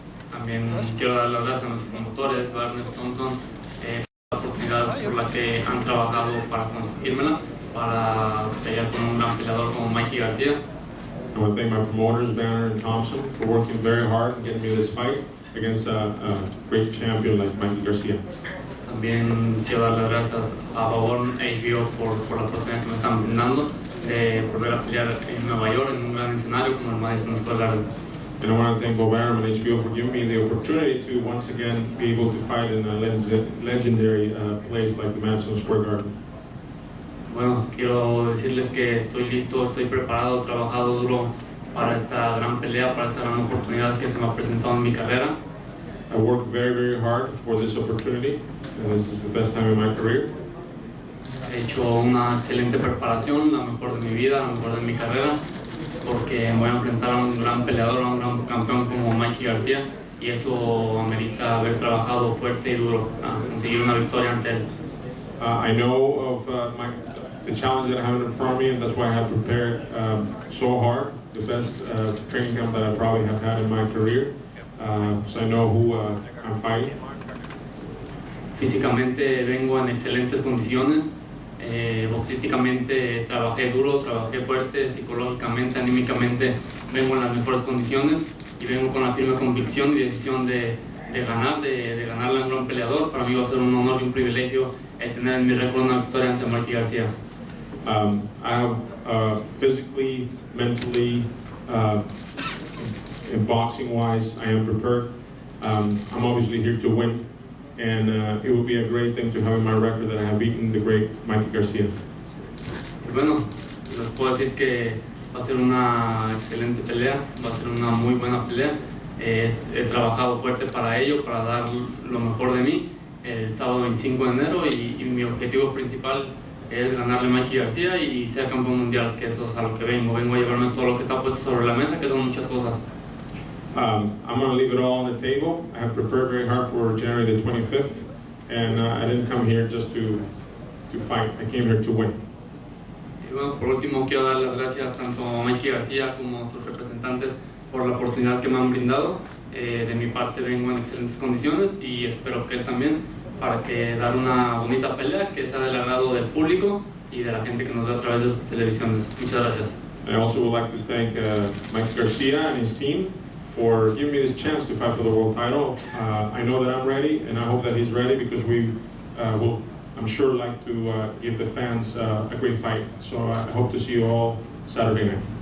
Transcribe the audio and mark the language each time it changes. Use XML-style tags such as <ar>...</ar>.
<es>También quiero dar las gracias a nuestros promotores, Barnett, Thompson, por la oportunidad por la que han trabajado para conseguírmela, para pelear con un gran peleador como Mikey Garcia.</es> <en>I want to thank my promoters, Banner and Thompson, for working very hard and getting me this fight against a great champion like Mikey Garcia.</en> <es>También quiero dar las gracias a Babón HBO por la oportunidad que me están brindando de volver a pelear en Nueva York en un gran escenario como el Madison Square Garden.</es> <en>And I want to thank Bob Arum and HBO for giving me the opportunity to once again be able to fight in a legendary place like the Madison Square Garden.</en> <es>Bueno, quiero decirles que estoy listo, estoy preparado, he trabajado duro para esta gran pelea, para esta gran oportunidad que se me ha presentado en mi carrera.</es> <en>I worked very, very hard for this opportunity, and this is the best time in my career.</en> <es>He hecho una excelente preparación, la mejor de mi vida, la mejor de mi carrera, porque me voy a enfrentar a un gran peleador, a un gran campeón como Mikey Garcia, y eso amerita haber trabajado fuerte y duro a conseguir una victoria ante él.</es> <en>I know of the challenge that I have in front of me, and that's why I have prepared so hard, the best training camp that I probably have had in my career, so I know who I'm fighting.</en> <es>Físicamente vengo en excelentes condiciones, boxísticamente trabajé duro, trabajé fuerte, psicológicamente, anímicamente vengo en las mejores condiciones y vengo con la firme convicción y decisión de ganarle a un gran peleador. Para mí va a ser un honor y un privilegio el tener en mi récord una victoria ante Mikey Garcia.</es> <en>I have physically, mentally, and boxing-wise, I am prepared. I'm obviously here to win, and it will be a great thing to have in my record that I have beaten the great Mikey Garcia.</en> <es>Y bueno, les puedo decir que va a ser una excelente pelea, va a ser una muy buena pelea. He trabajado fuerte para ello, para dar lo mejor de mí el sábado 25 de enero y mi objetivo principal es ganarle a Mikey Garcia y ser campeón mundial, que eso es a lo que vengo a llevarme todo lo que está puesto sobre la mesa, que son muchas cosas.</es> <en>I'm going to leave it all on the table. I have prepared very hard for January the 25th, and I didn't come here just to fight. I came here to win.</en> <es>Y bueno, por último quiero dar las gracias tanto a Mikey Garcia como a sus representantes por la oportunidad que me han brindado. De mi parte vengo en excelentes condiciones y espero que él también, para que dar una bonita pelea que sea del agrado del público y de la gente que nos ve a través de sus televisiones. Muchas gracias.</es> <en>I also would like to thank Mike Garcia and his team for giving me this chance to fight for the world title. I know that I'm ready, and I hope that he's ready, because we will, I'm sure, like to give the fans a great fight. So I hope to see you all Saturday night.</en>